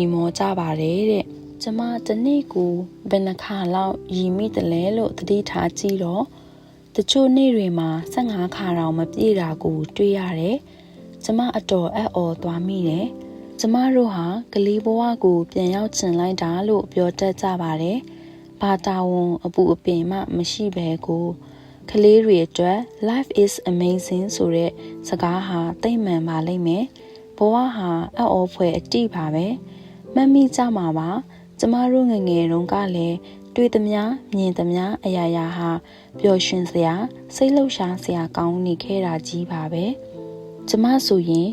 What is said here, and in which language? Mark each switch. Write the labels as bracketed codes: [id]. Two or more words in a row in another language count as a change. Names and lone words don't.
[my] မောကြပါတယ်တဲ့ကျမတစ်နေ့ကိုဘယ်နှခါလောက်ရီမိတယ်လဲလို့သတိထားကြည့်တော့တချို့နေ့တွေမှာ15ခါတောင်မပြည့်တာကိုတွေ့ ရတယ်ကျမအတော်အံ့ဩသွားမိတယ်ကျမတို့ဟာကလေးဘဝကိုပြန်ရောက်ချင်လိုက်တာလို့ပြောတတ်ကြ ပါတယ်ဘာတာဝန်အပူအပင်မှမရှိဘဲကိုကလေးတွေအတွက် [en] life is amazing [my] ဆိုတဲ့စကားဟာသိမှန်ပါလိမ့်မယ်ဘဝဟာအံ့ဩဖွယ်အတိပါပဲမှတ်မိကြမှာပါကျမတို့ငယ်ငယ်တုန်းကလည်းတွေ့သမျှမြင်သမျှအရာရာဟာပျော်ရွှင်စရာစိတ်လှုပ်ရှားစရာကောင်းနေခဲ့တာကြီးပါပဲကျမဆိုရင်